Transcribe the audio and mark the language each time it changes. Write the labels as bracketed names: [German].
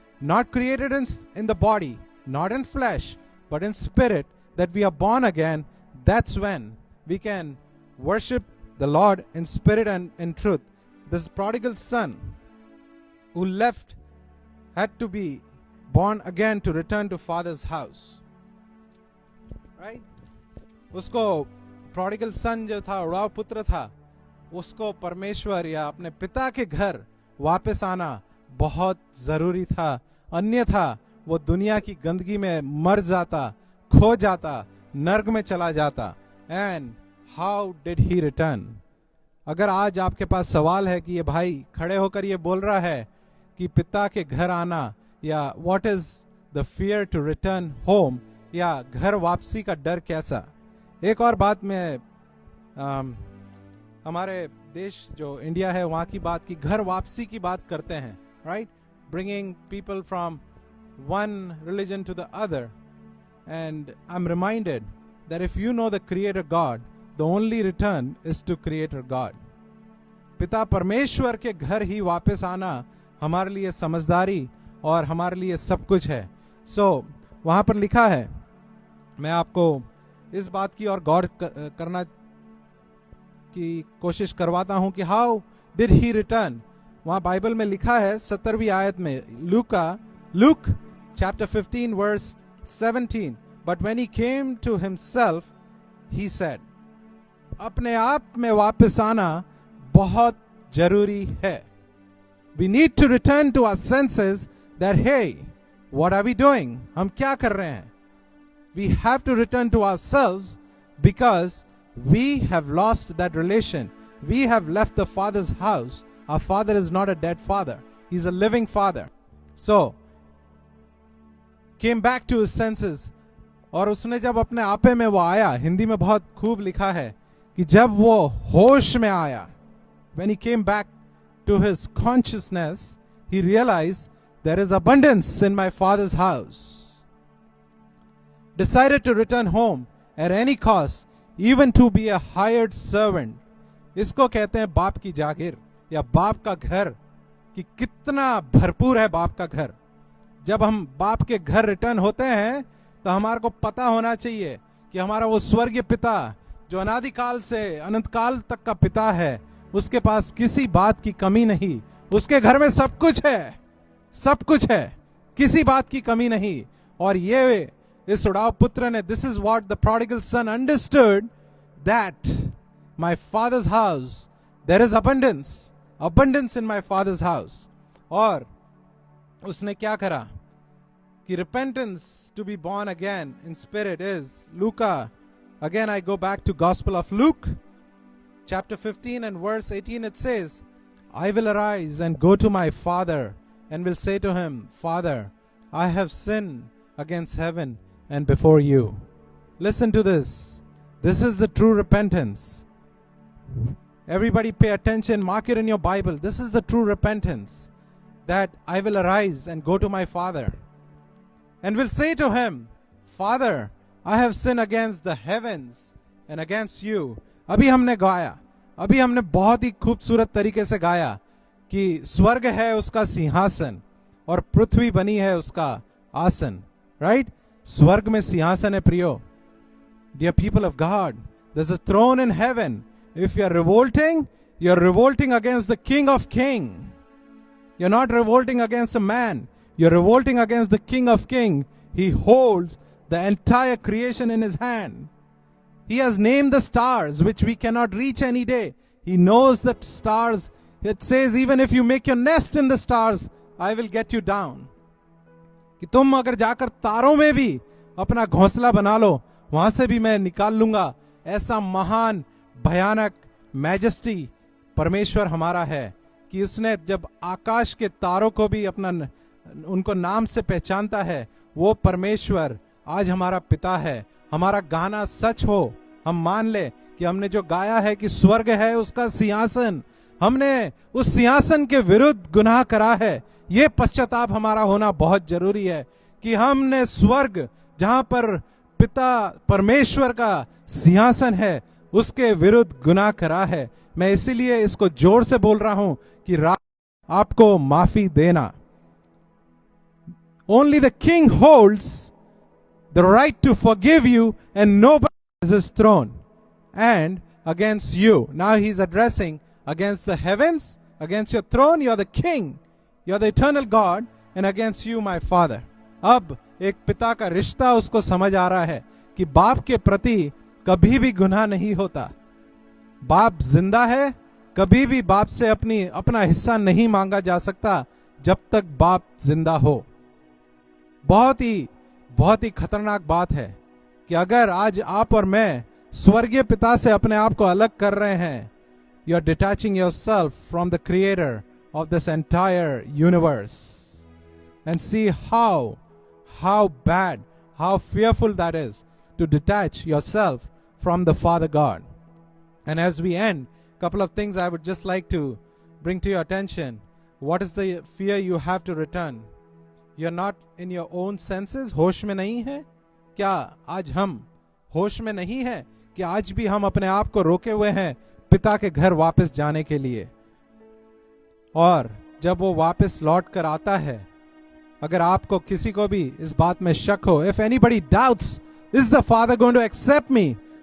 [English] Not created in the body, not in flesh, but in spirit, that we are born again. That's when we can worship the Lord in spirit and in truth. This prodigal son who left had to be born again to return to father's house. Right? [Hindi] उसको [English] prodigal son [Hindi] जो था, उड़ाव पुत्र था, उसको परमेश्वर या अपने पिता के घर वापस आना बहुत जरूरी था. अन्यथा वो दुनिया की गंदगी में मर जाता, खो जाता, नर्क में चला जाता. [English] And how did he return? [Hindi] अगर आज आपके पास सवाल है कि ये भाई खड़े होकर ये बोल रहा है कि पिता के घर आना, या [English] what is the fear to return home, [Hindi] या घर वापसी का डर कैसा. एक और बात मैं हमारे देश जो इंडिया है वहां की बात की घर वापसी की बात करते हैं, right? [English] Bringing people from one religion to the other. And I'm reminded that if you know the Creator God, the only return is to Creator God. [Hindi] पिता परमेश्वर के घर ही वापस आना हमारे लिए समझदारी और हमारे लिए सब कुछ है. So वहां पर लिखा है, मैं आपको इस बात की और गौर करना की कोशिश करवाता हूं कि [English] How did he return. [Hindi] वहां बाइबल में लिखा है 17वीं आयत में, look [English] chapter 15 verse 17, but when he came to himself he said. [Hindi] अपने आप में वापस आना बहुत जरूरी है. [English] We need to return to our senses that hey, what are we doing? [Hindi] हम क्या कर रहे हैं? [English] We have to return to ourselves because we have lost that relation. We have left the Father's house. Our Father is not a dead Father. He's a living Father. So, came back to his senses. [Hindi] और उसने जब अपने आपे में वो आया, हिंदी में बहुत खूब लिखा है कि जब वो होश में आया, [English] when he came back to his consciousness, he realized there is abundance in my Father's house. Decided to return home at any cost, even to be a hired servant. [Hindi] इसको कहते हैं बाप की जागीर या बाप का घर, कि कितना भरपूर है बाप का घर. जब हम बाप के घर रिटर्न होते हैं तो हमारे को पता होना चाहिए कि हमारा वो स्वर्गीय पिता जो अनादिकाल से अनंत काल तक का पिता है, उसके पास किसी बात की कमी नहीं. उसके घर में सब कुछ है, सब कुछ है, किसी बात की कमी नहीं. और ये इस उड़ाव पुत्र ने, [English] this is what the prodigal son understood, that my father's house, there is abundance in my father's house. [Hindi] और उसने क्या करा कि [English] repentance to be born again in spirit is Luca. Again I go back to Gospel of Luke chapter 15 and verse 18 it says, I will arise and go to my father and will say to him, Father, I have sinned against heaven and before you. Listen to this. This is the true repentance. Everybody pay attention, mark it in your Bible. This is the true repentance, that I will arise and go to my father and will say to him, Father, I have sinned against the heavens and against you. [Hindi] अभी हमने गाया, अभी हमने बहुत ही खूबसूरत तरीके से गाया कि स्वर्ग है उसका सिंहासन और पृथ्वी बनी है उसका आसन. राइट? स्वर्ग में सिंहासन है प्रियो. [English] Dear people of God, there's a throne in heaven. If you're revolting against the King of Kings. You're not revolting against a man. You're revolting against the King of Kings. He holds the entire creation in his hand. He has named the stars, which we cannot reach any day. He knows the stars. It says, even if you make your nest in the stars, I will get you down. [Hindi] कि तुम अगर जाकर तारों में भी अपना घोंसला बना लो, वहां से भी मैं निकाल लूंगा. ऐसा महान भयानक मैजेस्टी परमेश्वर हमारा है कि उसने जब आकाश के तारों को भी अपना उनको नाम से पहचानता है. वो परमेश्वर आज हमारा पिता है. हमारा गाना सच हो, हम मान ले कि हमने जो गाया है कि स्वर्ग है उसका सिंहासन, हमने उस सिंहासन के विरुद्ध गुनाह करा है. ये पश्चाताप हमारा होना बहुत जरूरी है कि हमने स्वर्ग जहां पर पिता परमेश्वर का सिंहासन है उसके विरुद्ध गुनाह करा है. मैं इसीलिए इसको जोर से बोल रहा हूं कि आपको माफी देना. [English] Only the king holds the right to forgive you and nobody has his throne and against you. Now he's addressing against the heavens, against your throne, you're the king, you're the eternal God, and against you my father. [Hindi] अब एक पिता का रिश्ता उसको समझ आ रहा है कि बाप के प्रति कभी भी गुनाह नहीं होता. बाप जिंदा है, कभी भी बाप से अपना हिस्सा नहीं मांगा जा सकता जब तक बाप जिंदा हो. बहुत ही खतरनाक बात है कि अगर आज आप और मैं स्वर्गीय पिता से अपने आप को अलग कर रहे हैं, [English] you are detaching yourself from the creator of this entire universe. And see how bad, how fearful that is to detach yourself from the Father God. And as we end, a couple of things I would just like to bring to your attention. What is the fear you have to return? You're not in your own senses. [Hindi] होश में नहीं है क्या? आज हम होश में नहीं है कि आज भी हम अपने आप को रोके हुए हैं पिता के घर वापस जाने के लिए. और जब वो वापस लौट कर आता है, अगर आपको किसी को भी इस बात में शक हो, [English] if anybody doubts, is the Father going to accept me?